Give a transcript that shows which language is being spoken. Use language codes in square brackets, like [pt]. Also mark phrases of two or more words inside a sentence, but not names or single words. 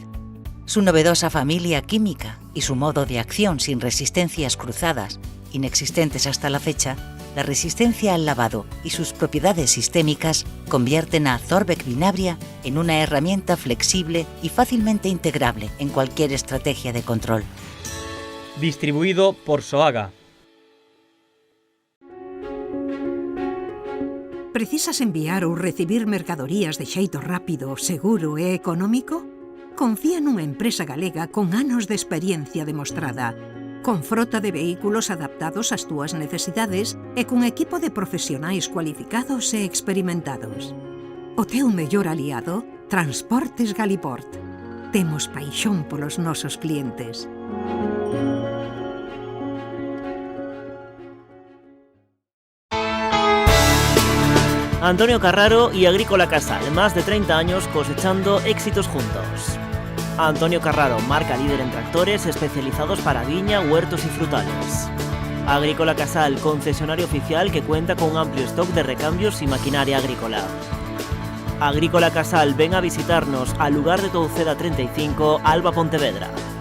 [es] Su novedosa familia química y su modo de acción sin resistencias cruzadas, inexistentes hasta la fecha, la resistencia al lavado y sus propiedades sistémicas convierten a Thorbeck Vinabria en una herramienta flexible y fácilmente integrable en cualquier estrategia de control. Distribuido por Soaga. [gl] Precisas enviar ou recibir mercadorías de xeito rápido, seguro e económico? Confía nunha empresa galega con anos de experiencia demostrada, con frota de vehículos adaptados ás túas necesidades e cun equipo de profesionais cualificados e experimentados. O teu mellor aliado, Transportes Galiport. Temos paixón polos nosos clientes. [es] Antonio Carraro y Agrícola Casal, más de 30 años cosechando éxitos juntos. Antonio Carraro, marca líder en tractores especializados para viña, huertos y frutales. Agrícola Casal, concesionario oficial que cuenta con un amplio stock de recambios y maquinaria agrícola. Agrícola Casal, ven a visitarnos al lugar de Touceda 35, Alba, Pontevedra.